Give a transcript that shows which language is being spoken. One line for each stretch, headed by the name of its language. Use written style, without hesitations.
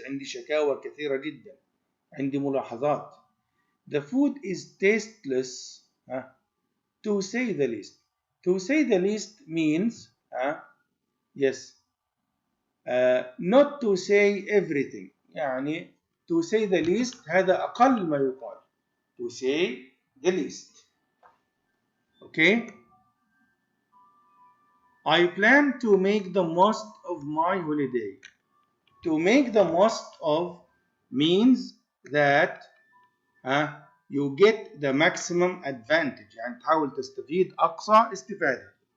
Arabic: عندي شكاوى كثيرة جدا. عندي ملاحظات.
English: The food is tasteless, to say the least. To say the least means, yes, not to say everything.
Arabic: يعني
English: to say the least
Arabic: هذا أقل ما يقال.
English: To say the least. Okay? I plan to make the most of my holiday. To make the most of means that you get the maximum advantage.
Arabic: يعني تحاول تستفيد أقصى استفادة.